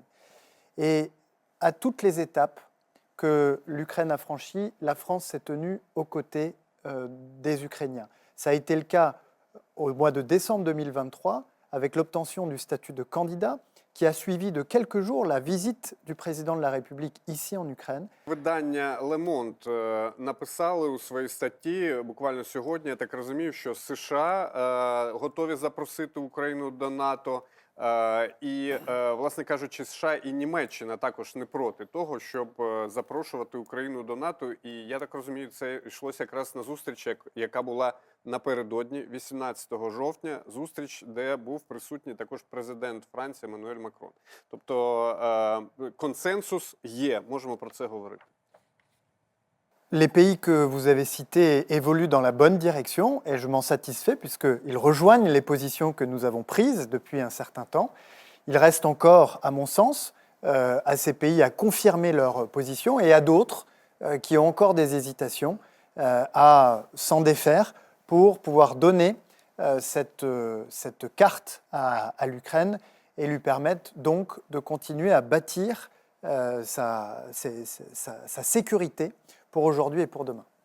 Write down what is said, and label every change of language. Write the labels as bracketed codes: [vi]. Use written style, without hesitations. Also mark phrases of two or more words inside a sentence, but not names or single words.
[fr] Et à toutes les étapes que l'Ukraine a franchies, la France s'est tenue aux côtés des Ukrainiens. Ça a été le cas au mois de décembre 2023, avec l'obtention du statut de candidat, qui a suivi de quelques jours la visite du président de la République ici en Ukraine. [uk] Видання Le Monde написали у своїй статті буквально сьогодні, я так розумію, що США готові запросити Україну до НАТО. І, власне кажучи, США і Німеччина також не проти того, щоб запрошувати Україну до НАТО. І я так розумію, це йшлося якраз на зустріч, яка була напередодні, 18 жовтня, зустріч, де був присутній також президент Франції Еммануель Макрон. Тобто консенсус є, можемо про це говорити. [fr] Les pays que vous avez cités évoluent dans la bonne direction et je m'en satisfais puisqu'ils rejoignent les positions que nous avons prises depuis un certain temps. Il reste encore, à mon sens, à ces pays à confirmer leur position et à d'autres qui ont encore des hésitations à s'en défaire pour pouvoir donner cette carte à l'Ukraine et lui permettre donc de continuer à bâtir sa sécurité pour aujourd'hui et pour demain.